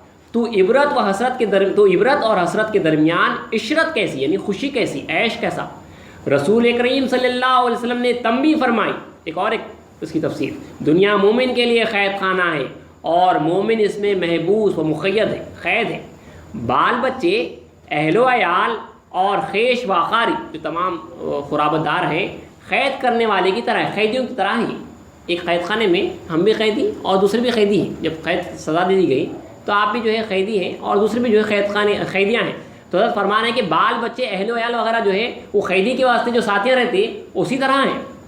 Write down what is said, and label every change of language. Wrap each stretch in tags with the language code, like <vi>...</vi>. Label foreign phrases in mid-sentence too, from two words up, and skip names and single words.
<ur>تو عبرت اور حسرت کے درمیان عشرت کیسی یعنی خوشی کیسی، عیش کیسا؟ رسول کریم صلی اللہ علیہ وسلم نے تنبیہ فرمائی، ایک اس کی تفسیر، دنیا مومن کے لیے قید خانہ ہے اور مومن اس میں محبوس و مقید ہے، قید ہے۔ بال بچے، اہل و عیال اور خیش و خاری جو تمام قرابت دار ہیں قید کرنے والے کی طرح، قیدیوں کی طرح ہی۔ ایک قید خانے میں ہم بھی قیدی اور دوسرے بھی قیدی ہیں، جب قید سزا دے دی گئی تو آپ بھی جو ہے قیدی ہیں اور دوسرے بھی جو ہے قیدیاں ہیں۔ تو حضرت فرمان ہے کہ بال بچے، اہل و عیال وغیرہ جو ہے وہ قیدی کے واسطے جو ساتھیاں رہتے اسی طرح ہیں۔</ur>